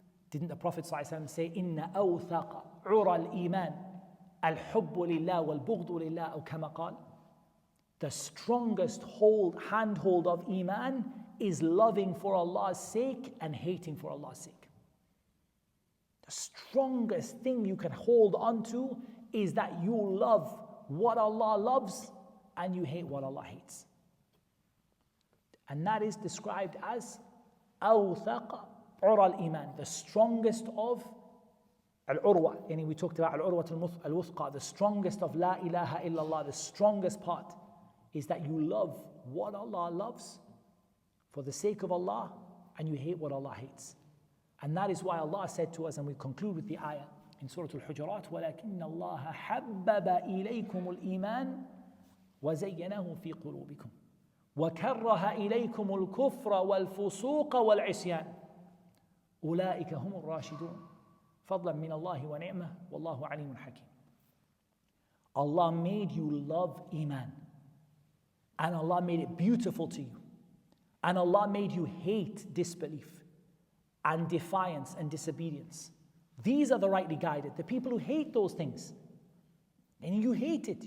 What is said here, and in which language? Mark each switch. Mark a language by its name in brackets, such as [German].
[Arabic] Didn't the Prophet ﷺ say, إِنَّ أَوْثَقَ عُرَى الْإِيمَانِ الْحُبُّ لِلَّهِ وَالْبُغْضُ لِلَّهِ أو كما قال. [English] The strongest handhold of Iman is loving for Allah's sake and hating for Allah's sake. The strongest thing you can hold on to is that you love what Allah loves and you hate what Allah hates. And that is described as [Arabic] أوثق عرى الإيمان, [English] the strongest of al-urwa. And we talked about al-urwa al-wuthqa, the strongest of la ilaha illallah. The strongest part is that you love what Allah loves for the sake of Allah and you hate what Allah hates. And that is why Allah said to us, and we conclude with the ayah in Surah Al-Hujurat, [Arabic] وَلَكِنَّ اللَّهَ حَبَّبَ إِلَيْكُمُ الْإِيمَانِ وَزَيَّنَهُ فِي قُلُوبِكُمْ وَكَرَّهَ إِلَيْكُمُ الْكُفْرَ وَالْفُسُوقَ وَالْعِصْيَانَ أُولَٰئِكَ هُمُ الرَّاشِدُونَ فَضْلًا مِّنَ اللَّهِ وَنِعْمَةً وَاللَّهُ عَلِيمٌ حَكِيمٌ. [English] Allah made you love Iman, and Allah made it beautiful to you, and Allah made you hate disbelief and defiance and disobedience. These are the rightly guided, the people who hate those things. And you hate it.